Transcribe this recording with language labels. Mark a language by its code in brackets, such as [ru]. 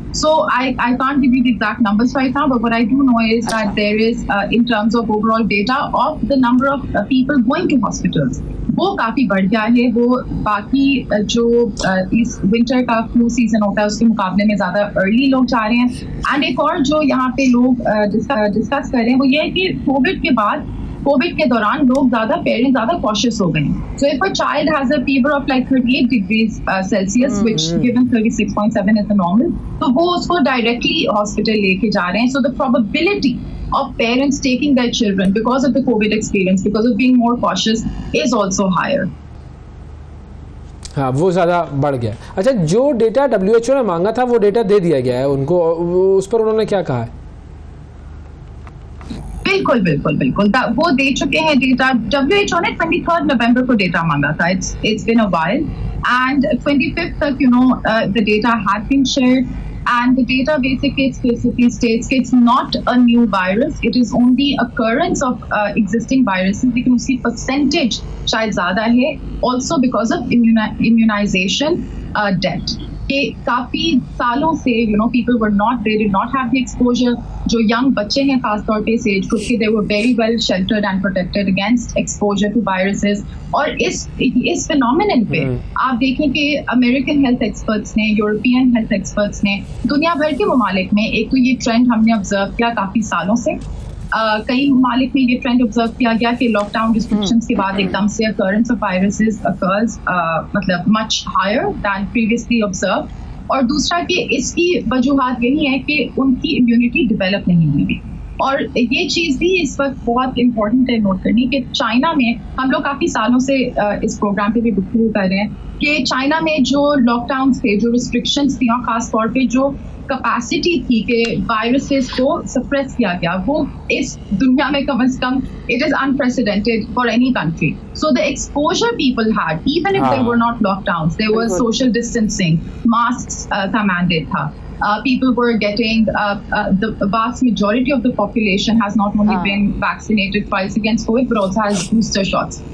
[en] So I can't give you the exact numbers right now, but what I do know is that there is in terms of overall data of the number of people going to hospitals, [hi] वो काफ़ी बढ़ गया है. वो बाकी जो इस winter का फ्लू सीजन होता है उसके मुकाबले में ज़्यादा अर्ली लोग जा रहे हैं. एंड एक और जो यहाँ पे लोग डिस्कस कर रहे हैं वो ये है कि कोविड के दौरान लोग पेरेंट्स ज़्यादा कॉशियस हो गए हैं. [en] so if a child has a fever of like 38 degrees Celsius which given 36.7 is the normal, [hi] तो वो उसको डायरेक्टली हॉस्पिटल लेके जा रहे हैं. [en] So the probability of parents taking their children because of the COVID experience, because of being more cautious, is also higher. [hi] हाँ, वो ज़्यादा बढ़ गया. अच्छा, जो डेटा WHO ने मांगा था वो डेटा दे दिया गया है उनको, उस पर उन्होंने क्या कहा है? बिल्कुल वो दे चुके हैं डेटा. WHO ने 23 नवंबर को डेटा मांगा था. [en] It's been a while and 25th [hi] तक [en] the data had been shared. And the data basically explicitly states it's not a new virus, it is only occurrence of existing viruses. [hi] लेकिन उसकी percentage शायद ज़्यादा है, [en] also because of immunization debt. [hi] कि काफ़ी सालों से [en] people were not, they did not have the exposure. जो young [hi] बच्चे हैं खास तौर पे इस [en] age group के, they were very well sheltered and protected against exposure to viruses. [hi] और इस phenomenon पे आप देखें कि American health experts ने, European health experts ने, दुनिया भर के ममालिक में एक तो ये trend हमने observe किया काफ़ी सालों से. कई ममालिक में ये ट्रेंड ऑब्जर्व किया गया कि लॉकडाउन रिस्ट्रिक्शंस के बाद एकदम से [en] occurrence of viruses occurs [hi] मतलब [en] much higher than previously observed. [hi] और दूसरा कि इसकी वजूहात यही है कि उनकी इम्यूनिटी डेवलप नहीं हुई. और ये चीज़ भी इस वक्त बहुत इम्पोर्टेंट है नोट करनी कि चाइना में हम लोग काफ़ी सालों से इस प्रोग्राम पे भी गुफ्तगू कर रहे हैं कि चाइना में जो लॉकडाउन थे, जो रिस्ट्रिक्शंस थी, और ख़ास तौर पे जो कैपेसिटी थी कि वायरसेस को सप्रेस किया गया, वो इस दुनिया में कम से कम [en] It is unprecedented for any country. So the exposure people had, even if there were not lockdowns, there was social distancing, [hi] mask का मैंडेट था. [en] People were getting the vast majority of the population has not only been vaccinated twice against COVID but also has booster shots.